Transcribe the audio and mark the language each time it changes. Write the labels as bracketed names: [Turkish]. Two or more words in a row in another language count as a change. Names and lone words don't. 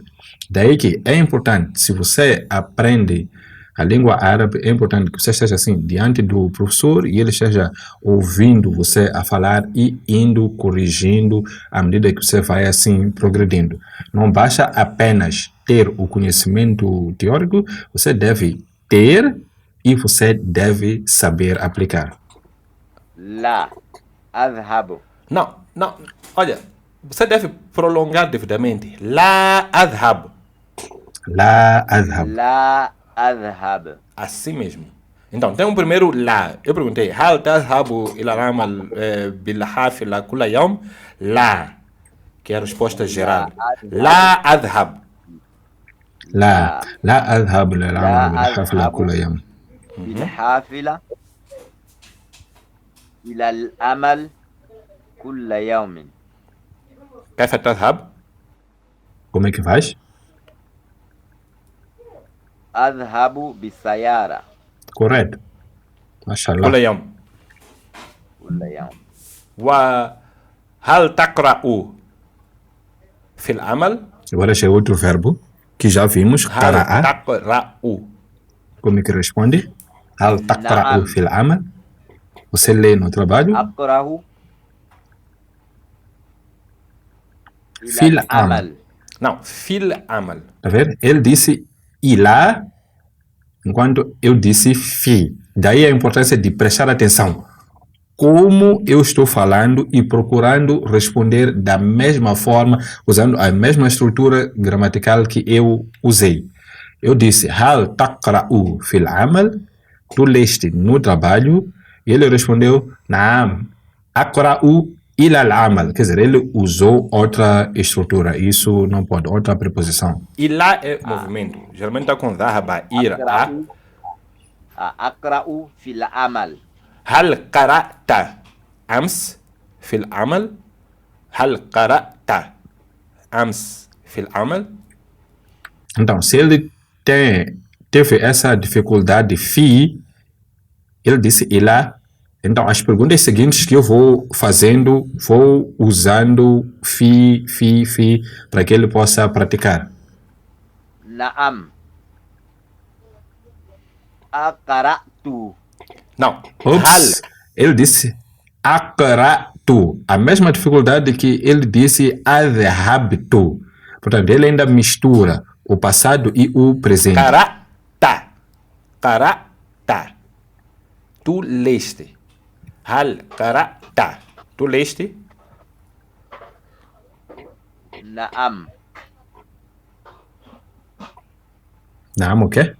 [Portuguese] Daí que é importante, se você aprende a língua árabe, é importante que você esteja assim diante do professor e ele esteja ouvindo você a falar e indo corrigindo à medida que você vai assim progredindo. Não basta apenas ter o conhecimento teórico, você deve ter e você deve saber aplicar. [Arabic] لا أذهب. [Portuguese] Não, olha, você deve prolongar devidamente. [Arabic] لا أذهب. لا أذهب. لا أذهب. [Portuguese] Assim mesmo. Então, tem um primeiro lá. Eu perguntei, [Arabic] هل تذهب إلى العمل بالحافلة كل يوم؟ لا, [Portuguese] que é a resposta geral. [Arabic] لا أذهب. لا أذهب للعمل بالحافلة أذهب كل يوم. بالحافلة إلى العمل كل يوم. كيف تذهب؟ [Portuguese] Como é que faz? [Arabic] أذهب بالسيارة [Portuguese] Correto. [Arabic] كل Mashallah. يوم. كل يوم. وهل تقرأ في العمل؟ [Portuguese] Agora chega outro verbo que já vimos, [Arabic] هل qara'a. تقرأ؟ [Portuguese] Como é que responde? [Arabic] هل تقرأ Naam. في العمل? [Portuguese] Você lê no trabalho? [Arabic] أقرأ في إلى العمل. [Portuguese] Não, [Arabic] في العمل. [Portuguese] Tá vendo? Ele disse ilá, enquanto eu disse fi. Daí a importância de prestar atenção. Como eu estou falando e procurando responder da mesma forma, usando a mesma estrutura gramatical que eu usei. Eu disse, [Arabic] هل تقرأ في العمل? [Portuguese] Tu leste no trabalho? E ele respondeu, [Arabic] نعم، أقرأ إلى العمل. [Portuguese] Quer dizer, ele usou outra estrutura. Isso não pode, outra preposição. E lá é movimento. Geralmente está com ذهب, ir a. [Arabic] أقرأ في العمل. هل قرأت أمس في العمل؟ هل قرأت أمس في العمل؟ [Portuguese] Então, se ele teve essa dificuldade fi, ele disse ilá. Então, as perguntas seguintes que eu vou fazendo, vou usando fi, para que ele possa praticar. [Arabic] نعم. أقرأت. [Portuguese] Não. Ops, ele disse aqra'tu. A mesma dificuldade que ele disse adhabtu. Portanto, ele ainda mistura o passado e o presente. [Arabic] قرأت. قرأت. [Portuguese] Tu leste. [Arabic] هل قرأت. [Portuguese] Tu leste? Naam. Não, o quê?